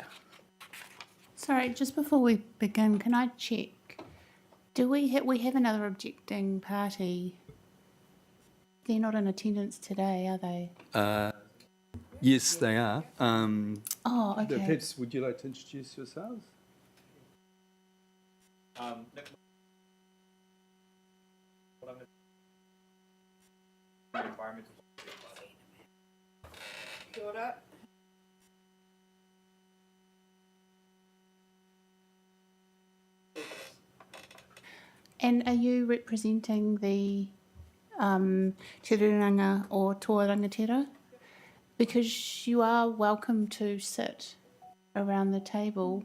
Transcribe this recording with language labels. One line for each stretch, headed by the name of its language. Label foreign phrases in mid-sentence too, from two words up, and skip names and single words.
English: Sorry, just before we begin, can I check? Do we have another objecting party? They're not in attendance today, are they? Yes, they are. Oh, okay. Perhaps, would you like to introduce yourselves?
Māori: Kia ora.
English: And are you representing the Te Ruranga or Toa Rangatira? Because you are welcome to sit around the table.